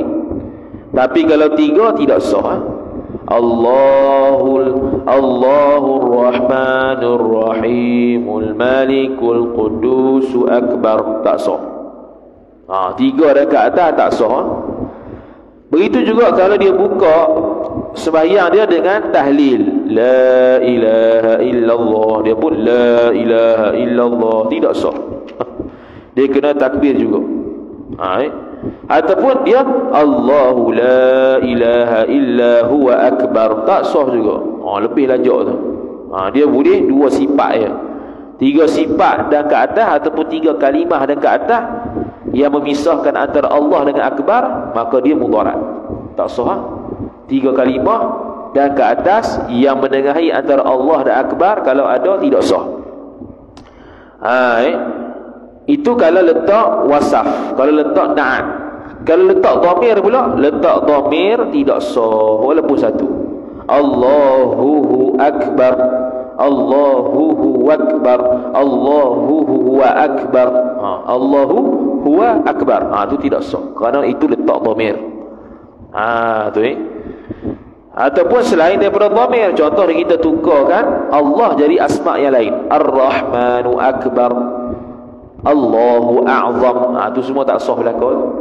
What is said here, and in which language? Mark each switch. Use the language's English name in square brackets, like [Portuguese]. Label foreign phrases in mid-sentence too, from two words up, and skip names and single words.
[Malay] Tapi kalau 3 tidak sah. [Arabic] الله الرحمن الرحيم الملك القدوس أكبر, [Malay] tak sah. 3 dekat atas tak sah. Begitu juga kalau dia buka sembahyang dia dengan tahlil, [Arabic] لا إله إلا الله, [Malay] dia pun [Arabic] لا إله إلا الله, [Malay] tidak sah. Dia kena takbir juga. Ataupun dia [Arabic] الله لا إله إلا هو أكبر, [Malay] tak sah juga. Lebih lajak tu. Dia boleh 2 sifat je, 3 sifat dan ke atas, ataupun 3 kalimah dan ke atas yang memisahkan antara Allah dengan akbar, maka dia mudarat, tak sah. 3 kalimah dan ke atas yang menengahi antara Allah dan akbar, kalau ada tidak sah. Itu kalau letak wasaf. Kalau letak na'at. Kalau letak dhamir pula, letak dhamir tidak sah walaupun satu. [Arabic] الله أكبر، الله أكبر، الله هو أكبر، الله هو أكبر, [Malay] itu tidak sah kerana itu letak dhamir. Tu ataupun selain daripada dhamir, contoh kita tukarkan Allah jadi asma yang lain, [Arabic] الرحمن أكبر، الله أعظم, [Malay] itu semua tak sah berlaku.